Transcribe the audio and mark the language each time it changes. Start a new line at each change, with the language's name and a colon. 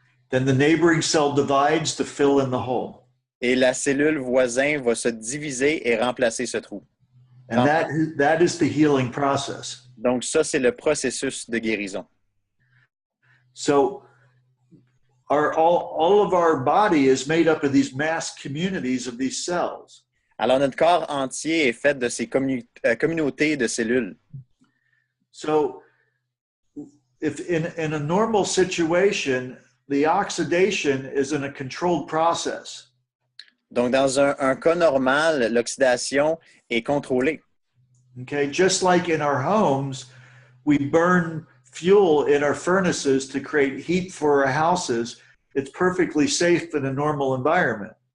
English: Then the neighboring cell divides to fill in the hole.
French: Et la cellule voisine va se diviser et remplacer ce trou.
English: And that is the healing process.
French: Donc, ça, c'est le processus de guérison.
English: So all of our body is made up of these mass communities of these cells.
French: Alors, notre corps entier est fait de ces communautés de cellules.
English: So if in a normal situation, the oxidation is in a controlled process.
French: Donc, dans un cas normal, l'oxydation est contrôlée.
English: Okay, just like in our homes, we burn fuel in our furnaces to create heat for our houses. It's perfectly safe in a normal environment.